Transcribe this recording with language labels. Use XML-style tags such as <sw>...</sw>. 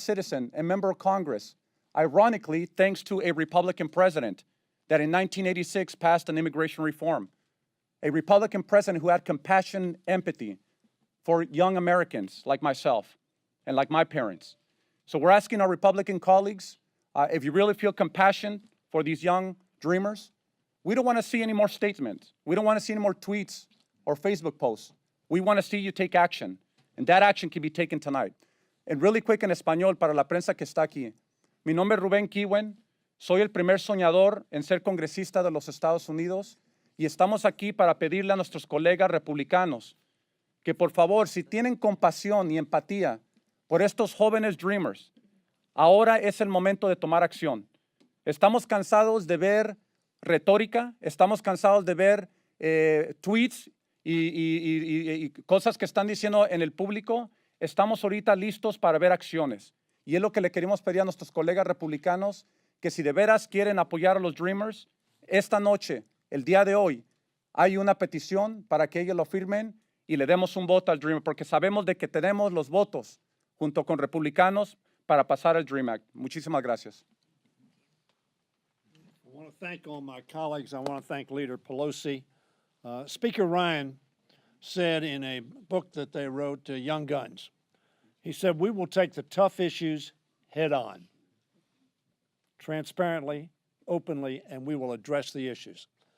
<en>citizen and member of Congress, ironically, thanks to a Republican president that in 1986 passed an immigration reform, a Republican president who had compassion and empathy for young Americans like myself and like my parents. So we're asking our Republican colleagues, if you really feel compassion for these young dreamers, we don't want to see any more statements. We don't want to see any more tweets or Facebook posts. We want to see you take action, and that action can be taken tonight. And really quick</en> <es>en español para la prensa que está aquí. Mi nombre es Rubén Kiwen. Soy el primer soñador en ser congresista de los Estados Unidos y estamos aquí para pedirle a nuestros colegas republicanos que por favor, si tienen compasión y empatía por estos jóvenes dreamers, ahora es el momento de tomar acción. Estamos cansados de ver retórica, estamos cansados de ver tweets y cosas que están diciendo en el público. Estamos ahorita listos para ver acciones. Y es lo que le queremos pedir a nuestros colegas republicanos, que si de veras quieren apoyar a los dreamers, esta noche, el día de hoy, hay una petición para que ellos lo firmen y le demos un voto al Dream, porque sabemos de que tenemos los votos junto con republicanos para pasar el Dream Act. Muchísimas gracias.</es> <en>I want to thank all my colleagues. I want to thank Leader Pelosi. Speaker Ryan said in a book that they wrote, Young Guns, he said, "We will take the tough issues head on, transparently, openly, and we will address the issues."</en>